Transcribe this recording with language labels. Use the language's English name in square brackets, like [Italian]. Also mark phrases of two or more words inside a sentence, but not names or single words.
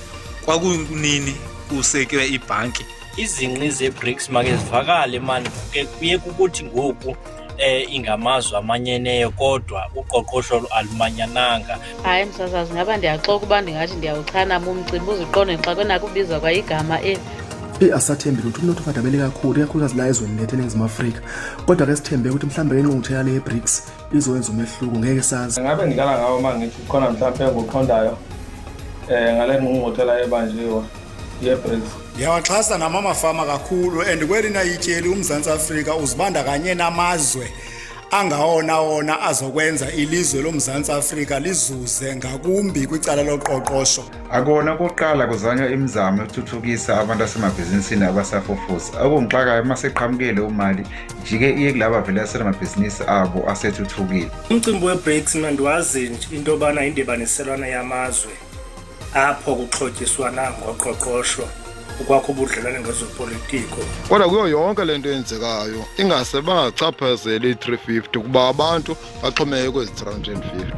[Zulu] Kwakunini kusekwe ibhanki. [Xhosa] Izinqi ze-BRICS make zivakale mani kuye kukuthi ngoku ingamazwe amanyeneyo kodwa uqoqosho alumanyananga. Hayi msasazi, ngaba ndiyaxoka ukuba ndingathi ndiyawuchanama umcimbi uziqonde xa kunakubizwa kwa igama [Zulu] asathembi lutho umnotho ufadabele kakhulu ikakhulukazi la ezweni lethu eNingizimu Afrika. Kodwa ke sithembe ukuthi mhlawumbe ingqungquthela le ye-BRICS izowenza umehluko, ngeke sazi. Ngabe ngidlala ngawo uma ngithi khona mhlawumbe ngoqondayo ngale ngqungquthela ebanjiwe ye-BRICS. [Xhosa] Ndiyawaxhasa namamafama kakhulu and kwelina ityeli uMzantsi Afrika uzibandakanye namazwe angawona azokwenza ilizwe loMzantsi Afrika lizuze ngakumbi kwicala loqoqosho. [Zulu] Akona kokuqala kuzanywa imizamo yokuthuthukisa abantu asemabhizinisini abasafufusa. Okungixakayo uma seqhamukele umali jike iye kulaba vele asenamabhizinisi abo asethuthukile. [Xhosa] Umcimbi we-BRICS mandiwazi into yobana indibaniselwana yamazwe apho kuxhotyiswana ngoqoqosho ukwakho ubudlelwane ngezopolitiko. Kodwa kuyo yonke lento eyenzekayo ingase bangachaphazeli i-350 kuba abantu baxhomeke kwezi 350.